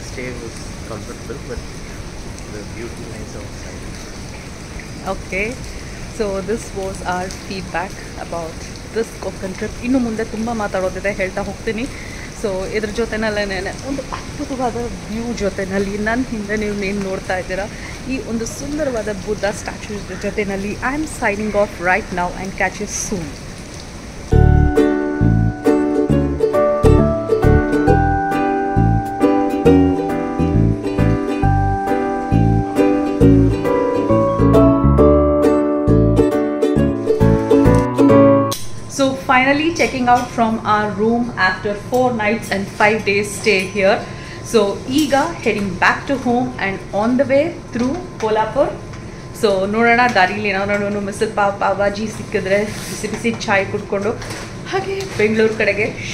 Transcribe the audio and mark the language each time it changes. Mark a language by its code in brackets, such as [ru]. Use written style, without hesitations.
[en] Stay was comfortable, but the beauty nice outside. Okay. So this was our feedback about this Konkan trip. [kn] ಇನ್ನು ಮುಂದೆ ತುಂಬ ಮಾತಾಡೋದಿದೆ, ಹೇಳ್ತಾ ಹೋಗ್ತೀನಿ. So ಇದ್ರ ಜೊತೆನಲ್ಲೇ ಒಂದು ಅದ್ಭುತವಾದ ವ್ಯೂ ಜೊತೆಯಲ್ಲಿ ನನ್ನ ಹಿಂದೆ ನೀವು ಏನು ನೋಡ್ತಾ ಇದ್ದೀರಾ, ಈ ಒಂದು ಸುಂದರವಾದ ಬುದ್ಧ ಸ್ಟ್ಯಾಚ್ಯೂ ಜೊತೆಯಲ್ಲಿ [en] I am signing off right now and catch you soon. So finally checking out from our room after 4 nights and 5 days stay here. So [kn] ಈಗ [en] heading back to home and on the way through Kolhapur. [kn] So ನೋಡೋಣ ದಾರಿಲಿ ಏನಾದ್ರು missile pav, pav bhaji ಸಿಕ್ಕಿದ್ರೆ ಬಿಸಿ ಬಿಸಿ ಚಾಯ್ ಕುಡ್ಕೊಂಡು ಹಾಗೆ ಬೆಂಗಳೂರು ಕಡೆಗೆ.